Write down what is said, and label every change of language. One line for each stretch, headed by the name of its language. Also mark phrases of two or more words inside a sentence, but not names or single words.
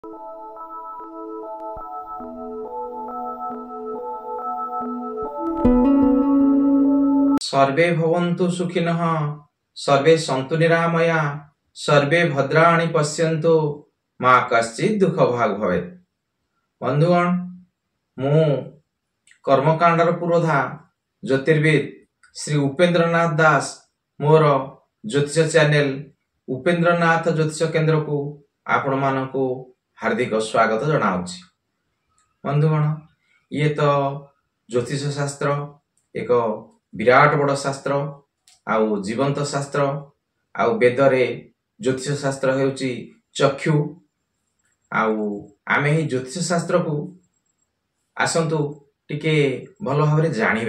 Sanskrit: सर्वे भवन्तु सुखिनः सर्वे सन्तु निरामया सर्वे भद्राणि पश्यन्तु मां कश्चित् दुख भाग भवेत्।
Odia: ବନ୍ଧୁଗଣ ମୁ କର୍ମକାଣ୍ଡର ପୁରୋଧା ଜ୍ୟୋତିର୍ବିଦ ଶ୍ରୀ ଉପେନ୍ଦ୍ରନାଥ ଦାସ ମୋର ଜ୍ୟୋତିଷ ଚ୍ୟାନେଲ ଉପେନ୍ଦ୍ରନାଥ ଜ୍ୟୋତିଷ କେନ୍ଦ୍ର କୁ ଆପଣ ମାନଙ୍କୁ ହାର୍ଦ୍ଦିକ ସ୍ୱାଗତ ଜଣାଉଛି। ବନ୍ଧୁଗଣ ଏ ତ ଜ୍ୟୋତିଷ ଶାସ୍ତ୍ର ଏକ ବିରାଟ ବଡ଼ ଶାସ୍ତ୍ର ଆଉ ଜୀବନ୍ତ ଶାସ୍ତ୍ର ଆଉ ବେଦରେ ଜ୍ୟୋତିଷ ଶାସ୍ତ୍ର ହେଉଛି ଚକ୍ଷୁ ଆଉ ଆମେ ହି ଜ୍ୟୋତିଷ ଶାସ୍ତ୍ର କୁ ଆସନ୍ତୁ ଟିକେ ଭଲ ଭାବ ଜାଣିବା।